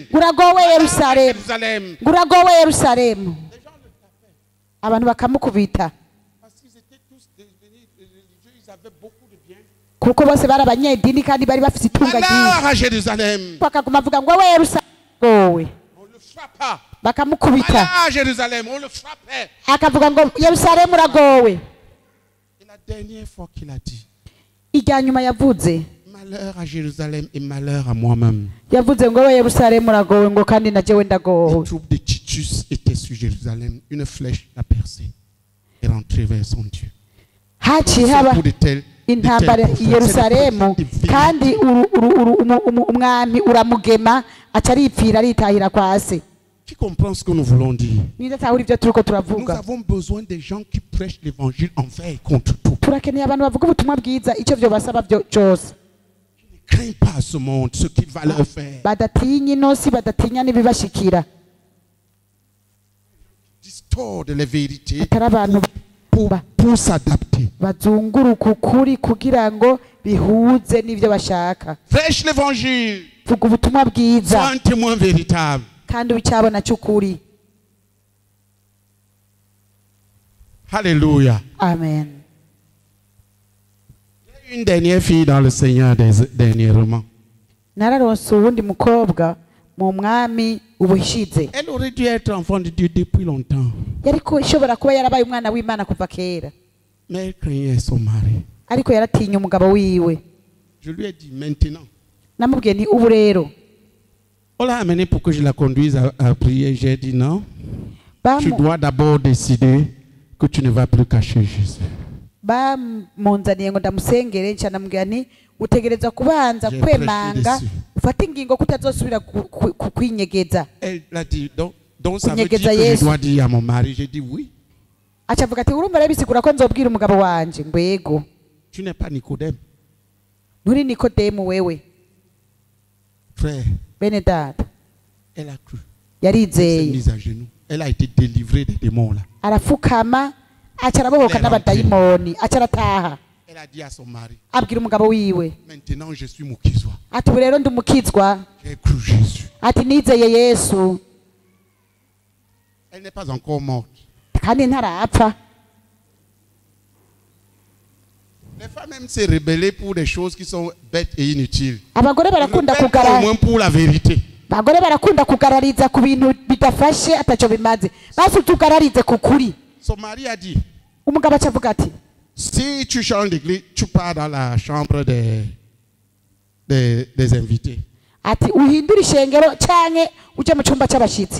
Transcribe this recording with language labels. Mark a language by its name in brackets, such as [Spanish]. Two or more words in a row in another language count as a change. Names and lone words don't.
[Rundi] Uragowe Yerusalemu. Uragowe Yerusalemu. Abantu bakamukubita. [French] Parce qu'ils étaient tous devenus religieux, ils avaient beaucoup de biens. [Rundi] Kuko bose bari abanyedini kandi bari bafite itunga [French] Malheur [Rundi] ryinshi. [French] à Jérusalem. [Rundi] Bakaguma bavuga ngo wowe Yerusalemu. [French] On le frappa. [Rundi] Bakamukubita. [French] Malheur à Jérusalem, on le frappait. [Rundi] Akavuga ngo Yerusalemu uragowe. [French] Et la dernière fois qu'il a dit, [Rundi] Ijya nyuma yavuze. [French] malheur à Jérusalem et malheur à moi-même. [Rundi] Yavuze ngo wowe Yerusalemu uragowe ngo kandi na jewe [French] Les [Rundi] ndagowe. [French] troupes de Titus étaient sur Jérusalem. Une flèche l'a percé et rentré vers son Dieu. [Rundi] Haciye haba intambara i Yerusalemu kandi umwami uramugema aca aripfira aritahira kwa se. [French] Qui comprend ce que nous voulons dire? [Rundi] Nidatahure ibyo turiko [French] Nous [Rundi] turavuga. [French] avons besoin des gens qui prêchent l'évangile envers et contre tout. [Rundi] Turakeneye abantu bavuga ubutumwa bwiza icyo byo basaba byo cyose. [French] Ne craignent pas ce monde, ce qu'il va leur faire. [Rundi] Badatinya inosi badatinya n'ibibashikira. [French] Distordent les vérités [Rundi] Atari abantu [French] pour s'adapter. [Rundi] bazunguruka ukuri kugira ngo bihuze n'ibyo bashaka. [French] Prêche l'évangile. [Rundi] Vuga ubutumwa [French] Sois [Rundi] bwiza [French] un témoin véritable. [Rundi] kandi ucyabona cy'ukuri. Alléluia. Amen. [French] Il y a une dernière fille dans le Seigneur dernièrement. [Rundi] Nararonse uwundi mukobwa mu mwami ubushize. [French] Elle aurait dû être enfant de Dieu depuis longtemps. [Rundi] Yariko ishobora kuba yarabaye umwana w'Imana kuva kera. [French] Mais elle craignait son mari. [Rundi] Ariko yaratinya umugabo wiwe. [French] Je lui ai dit maintenant. [Rundi] Namubwiye ni ubu rero. [French] On l'a amenée pour que je la conduise à prier. J'ai dit non. Tu [Rundi] Bamu- [French] dois d'abord décider que tu ne vas plus cacher Jésus. [Rundi] bamunzaniye ngo ndamusengere nca namubwira ni utegereza kubanza [French] J'ai [Rundi] kwemanga [French] prêché dessus. [Rundi] ufate ingingo ko utazosubira kwinyegeza. [French] Elle a dit donc ça veut dire que [Rundi] Kunyegeza [French] je [Rundi] Yesu. [French] dois dire à mon mari. J'ai dit oui. [Rundi] Aca avuga ati urumva rero bisigura ko nzobwira umugabo wanje ngo yego [French] Tu n'es pas Nicodème. [Rundi] nturi Nikodemu wewe [French] Frère, [Rundi] bene data. [French] elle a cru. Elle s'est [Rundi] Yarizeye [French] mise à genoux. Elle a été délivrée des démons là. [Rundi] arafukama aca arabohoka n'abadayimoni aca arataha [French] Elle a dit à son mari, [Rundi] abwira umugabo wiwe [French] maintenant je suis mukizwa. [Rundi] ati ubu rero ndi umukizwa [French] J'ai cru Jésus. [Rundi] ati nizeye Yesu [French] Elle n'est pas encore morte. [Rundi] kandi ntarapfa. [French] Les femmes même se rebeller pour des choses qui sont bêtes et inutiles. [Rundi] Abagore barakunda [French] Rebelle [Rundi] kugara [French] au moins pour la vérité. [Rundi] abagore barakunda kugarariza ku bintu bidafashe ataco bimaze basi tugararize ku kuri. [French] Son mari a dit, [Rundi] Umugabo aca avuga ati [French] si tu changes d'église, tu pars dans la chambre des invités. [Rundi] ati uhindura ishengero canke uje mu cumba c'abashitsi.